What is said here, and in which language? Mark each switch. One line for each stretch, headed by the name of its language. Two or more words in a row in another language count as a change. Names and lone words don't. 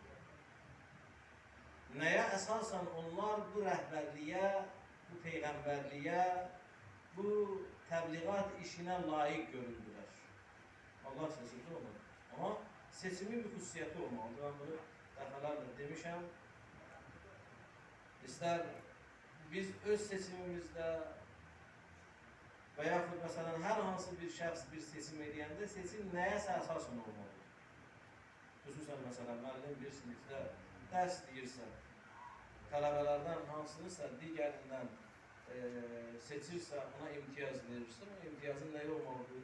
Turkish: Neye esasen onlar bu rehberliğe, bu peygamberliğe, bu tebliğat işine layık görüldüler. Allah seçildi onları. Ama seçimin bir hususiyeti olmalı. Ben bunu defalarla demişim.
Azerbaijani: İster biz öz seçimimizde veya mesela her hansı bir şəxs bir seçim edəndə seçim nəyəsə əsasən olmalıdır. Xüsusən mesela müəllim bir sinifdə dərs deyirsə, tələbələrdən hansınırsa digərindən seçirsə, ona imtiyaz verirsə, o imtiyazın nəyi olmalıdır?